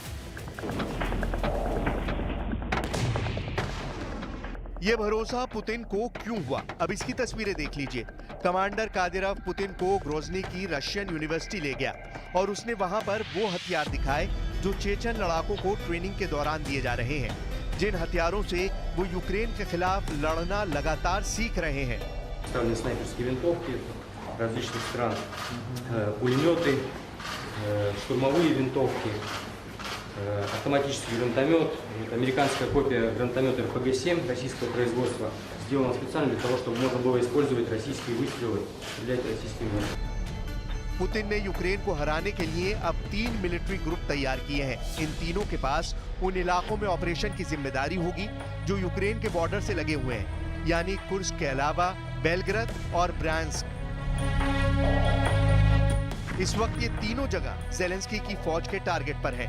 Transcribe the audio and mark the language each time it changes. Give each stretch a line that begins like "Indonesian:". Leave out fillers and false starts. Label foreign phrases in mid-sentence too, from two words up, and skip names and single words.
Hindi: ये भरोसा पुतिन को क्यों हुआ, अब इसकी तस्वीरें देख लीजिए। कमांडर कादिरोव पुतिन को ग्रोजनी की रशियन यूनिवर्सिटी ले गया और उसने वहां पर वो हथियार दिखाए जो चेचन लड़ाकों को ट्रेनिंग के दौरान दिए जा रहे हैं, जिन हथियारों से वो यूक्रेन के खिलाफ लड़ना लगातार सीख रहे हैं।
Russian: снайперские винтовки различных стран, пулеметы, штурмовые винтовки, Автоматический гранатомет, это американская копия гранатомета РПГ-7 российского производства, сделана специально для того, чтобы можно было использовать российские выстрелы, стрелять российскими выстрелами.
Hindi: पुतिन ने यूक्रेन को हराने के लिए अब 3
English: military group
Hindi: तैयार किए हैं। इन तीनों के पास उन इलाकों में ऑपरेशन की जिम्मेदारी होगी जो यूक्रेन के बॉर्डर से लगे हुए हैं, यानी कुर्स्क के अलावा बेलग्राद और ब्रांस्क। इस वक्त ये तीनों जगह ज़ेलेंस्की की फौज के टारगेट पर है।